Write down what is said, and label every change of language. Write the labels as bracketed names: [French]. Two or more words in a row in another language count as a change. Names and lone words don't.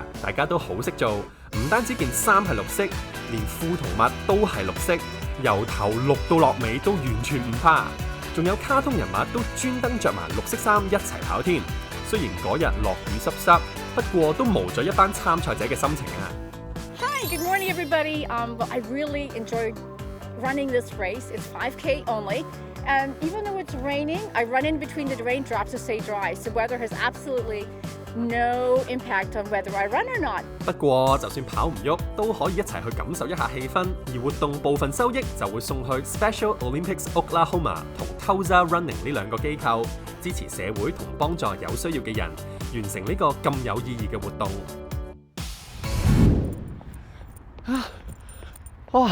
[Cantonese] 大家都好識做，唔單止件衫係綠色，連褲同襪都係綠色，由頭綠到落尾都完全唔怕，仲有卡通人物都專登着埋綠色衫一齊跑添。雖然嗰日落雨濕濕，不過都無咗一班參賽者嘅心情啊！ [English] Hi, good morning, everybody. Well, I really enjoyed running this race. It's 5K only, and even though it's raining, I run in between the raindrops to stay dry. So weather has absolutely no impact on whether I run or not. [Cantonese] 不過就算跑唔喐，都可以一齊去感受一下氣氛，而活動部分收益就會送去 Special Olympics Oklahoma 同 Tulsa Running 呢兩個機構，支持社會同幫助有需要嘅人，完成呢個咁有意義嘅活動。哇！